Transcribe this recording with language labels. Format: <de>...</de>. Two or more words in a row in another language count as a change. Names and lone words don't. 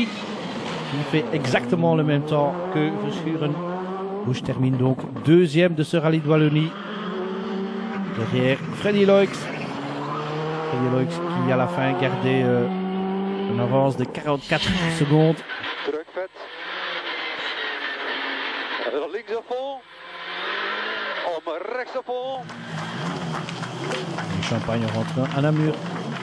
<fr>Il fait exactement le même temps que Verschuren. Busch termine donc 2e de ce rallye de Wallonie. Derrière Freddy Loix. Freddy Loix qui à la fin gardait une avance de 44 secondes.</fr> <nl>Links op vol. Om rechts op vol.</nl> <fr>Champagne rentre à Namur.</fr>